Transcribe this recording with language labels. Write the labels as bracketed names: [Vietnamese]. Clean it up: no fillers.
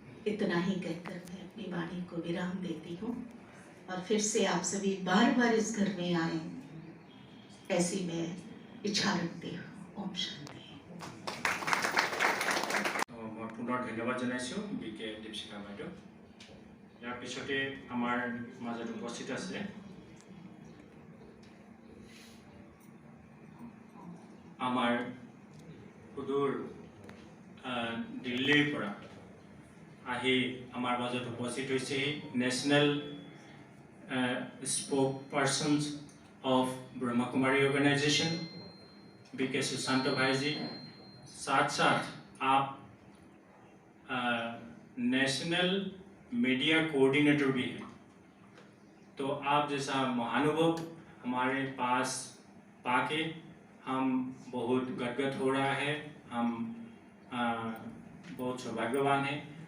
[Hindi] इतना ही कहकर मैं अपनी वाणी को विराम देती हूँ और फिर से आप सभी बार बार इस घर में आए, ऐसी मैं इच्छा रखती हूँ। ओम शांति। [Assamese] मैं पुनः धन्यवाद जनाइছোঁ বিকে দীপশিখা বাইদেউ। ইয়াৰ পিছতে আমাৰ মাজত উপস্থিত আছে আমাৰ সুদূৰ দিল্লীৰ পৰা আহি আমাৰ মাজত উপস্থিত হৈছে [English] national spokespersons of [Assamese] Brahma Kumari organisation BK Sushant भाई जी। [Hindi] साथ साथ आप नेशनल मीडिया कोऑर्डिनेटर भी हैं। तो आप जैसा महानुभव हमारे पास पाके हम बहुत गदगद हो रहा है, हम बहुत सौभाग्यवान हैं।